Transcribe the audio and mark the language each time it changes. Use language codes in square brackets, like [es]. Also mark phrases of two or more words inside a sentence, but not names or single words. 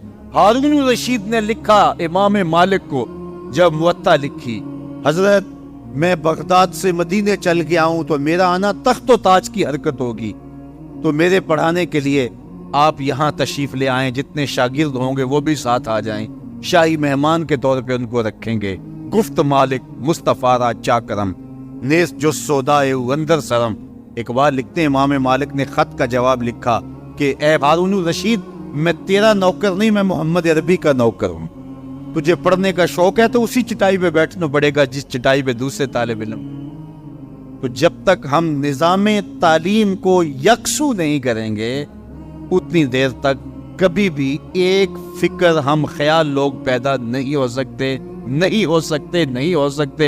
[ur] ہارون الرشید نے لکھا امام مالک کو، جب موطا لکھی، حضرت میں بغداد سے مدینے چل گیا ہوں تو میرا آنا تخت و تاج کی حرکت ہوگی، تو میرے پڑھانے کے لیے آپ یہاں تشریف لے آئیں، جتنے شاگرد ہوں گے وہ بھی ساتھ آ جائیں، شاہی مہمان کے طور پہ ان کو رکھیں گے۔ [fa] گفت مالک مصطفیٰ را چاکرم نیس جو سودائے اندر سرم۔ [ur] اقبال لکھتے ہیں امام مالک نے خط کا جواب لکھا کہ اے ہارون الرشید، میں تیرا نوکر نہیں، میں محمد عربی کا نوکر ہوں، تجھے پڑھنے کا شوق ہے تو اسی چٹائی پہ بیٹھنا پڑے گا جس چٹائی پہ دوسرے طالب علم۔ تو جب تک ہم نظام تعلیم کو یکسو نہیں کریں گے اتنی دیر تک کبھی بھی ایک فکر ہم خیال لوگ پیدا نہیں ہو سکتے، نہیں ہو سکتے، نہیں ہو سکتے۔